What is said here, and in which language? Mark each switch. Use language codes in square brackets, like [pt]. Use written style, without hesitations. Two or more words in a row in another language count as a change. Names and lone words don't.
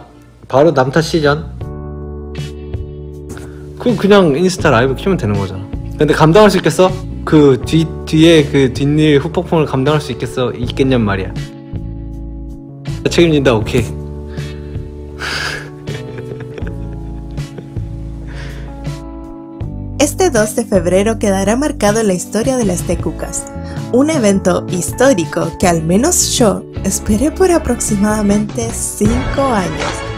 [ko] 바로 남탓 시전. 그럼 그냥 인스타 라이브 키면 되는 거잖아. 근데 감당할 수 있겠어? 그 뒤에 그 뒷일 후폭풍을 감당할 수 있겠냔 말이야. 책임진다. 오케이. [es] Este 2 de febrero quedará marcado en la historia de las Taekookas. Un evento histórico que al menos yo esperé por aproximadamente 5 años.